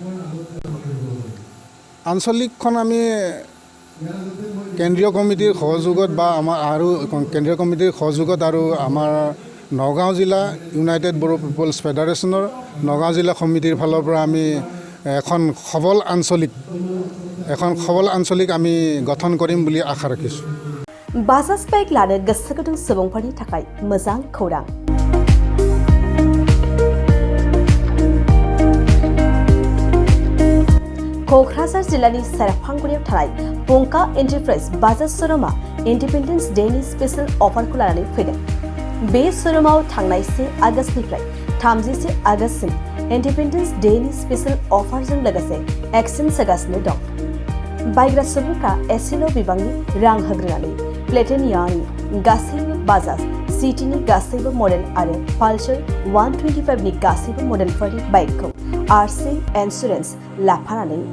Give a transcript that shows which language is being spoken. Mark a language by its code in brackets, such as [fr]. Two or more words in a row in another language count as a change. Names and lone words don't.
[as] আঞ্চলিকখন আমি কেন্দ্ৰীয় কমিটিৰ সহযোগত বা আমাৰ আৰু কেন্দ্ৰীয় কমিটিৰ সহযোগত আৰু আমাৰ নগাঁও জিলা ইউনাইটেড বড়ো পিপলছ ফেডাৰেশ্যনৰ নগাঁও জিলা সমিতিৰ ফালৰ পৰা আমি এখন সবল আঞ্চলিক আমি গঠন কৰিম বুলি আশা ৰাখিছোঁ [brx] बाजाज बाइक लानो गोसो गुदुं सुबुंफोरनि थाखाय मोजां खौरां क'क्राझार जिल्लानि सेरफांगुरियाव थानाय पंका एन्टारप्राइज बाजाज श'रुमआ [en] Independence Day special offer [brx] लानानै फैदों बे श'रुमाव थांनाय 1 आगस्तनिफ्राय 31 आगस्तसिम [en] Independence Day special offer [brx] लोगोसे एक्सचेन्ज होगासिनो दं बायग्रा सुबुंफ्रा एसेल' बिबांनि रां होग्रोनानै प्लेटिनियानि गासैबो बाजाज सिटीनि गासैबो मडेल आरो पालसार 125नि गासैबो मडेलफोरनि बाइकखौ [en] RC insurance [brx] लाफानानै